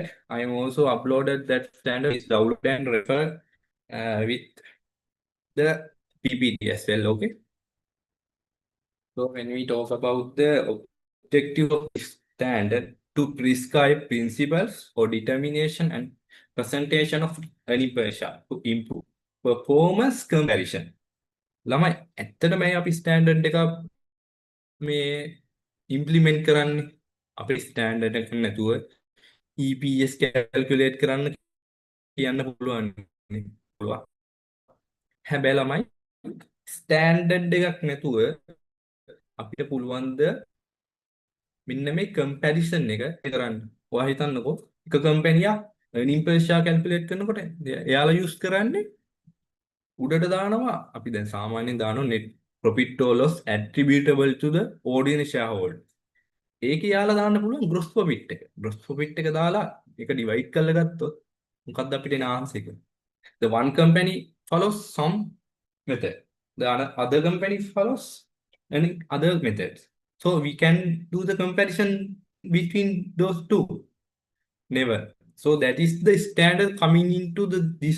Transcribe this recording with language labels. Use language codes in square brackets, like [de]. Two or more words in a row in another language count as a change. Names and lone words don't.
[en] I am also uploaded that standard is download and refer with the PPT as well. Okay. So when we talk about the objective of this standard, to prescribe principles for determination and presentation of earning per share to improve performance comparison. [si] ළමයි ඇත්තට මේ අපි ස්ටෑන්ඩඩ් එකක් මේ ඉම්ප්ලිමන්ට් කරන්නේ අපේ ස්ටෑන්ඩඩ් එක නැතුව EPS කැල්කියුලේට් කරන්න කියන්න පුළුවන් නේ පුළුවන්. හැබැයි ළමයි ස්ටෑන්ඩඩ් එකක් නැතුව අපිට පුළුවන්ද මෙන්න මේ කම්පැරිසන් එක කරන්න. ඔයා හිතන්නකෝ එක කම්පැනියක් [en] earning per share calculate [si] කරනකොට එයාලා use කරන්නේ උඩට දානවා අපි දැන් සාමාන්‍යයෙන් දානවා [en] net profit or loss attributable to the ordinary shareholder. [si] ඒක යාලා දාන්න පුළුවන් [en] gross profit [si] එක. [en] gross profit [si] එක දාලා ඒක divide කරලා ගත්තොත් මොකක්ද අපිට එන answer එක? [en] The one company follows some method. The other company follows any other methods. So we can do the comparison between those two. Never. So that is the standard coming into this.